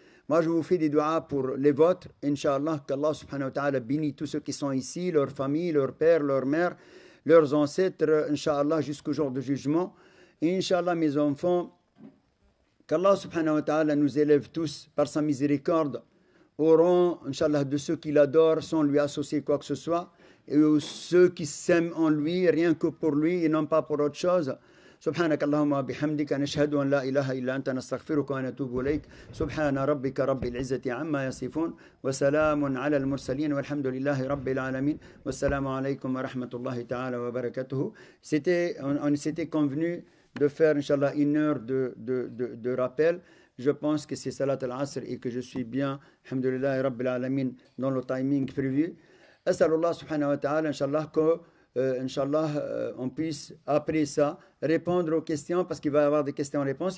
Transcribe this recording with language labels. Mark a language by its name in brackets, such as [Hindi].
[French] Moi, je vous fais des doigts pour les vôtres. Inch'Allah, qu'Allah subhanahu wa ta'ala bénisse tous ceux qui sont ici, leurs familles, leurs pères, leurs mères, leurs ancêtres, Inch'Allah, jusqu'au jour du jugement. Inch'Allah, mes enfants, qu'Allah subhanahu wa ta'ala nous élève tous par sa miséricorde au rang, Inch'Allah, de ceux qui l'adorent sans lui associer quoi que ce soit, et ceux qui s'aiment en lui, rien que pour lui et non pas pour autre chose. [Arabic] سبحانك اللهم وبحمدك نشهد أن لا إله إلا أنت نستغفرك ونتوب إليك سبحان ربك رب العزة عما يصفون وسلام على المرسلين والحمد لله رب العالمين والسلام عليكم ورحمة الله تعالى وبركاته. [French] On s'était convenu de faire Inch'Allah une heure de rappel. Je pense que c'est Salat al-Asr et que je suis bien, alhamdulillah rabbil alamin, dans le timing prévu. As'alullah subhanahu wa ta'ala, Inch'Allah, que Inch'Allah, on puisse après ça répondre aux questions, parce qu'il va y avoir des questions-réponses.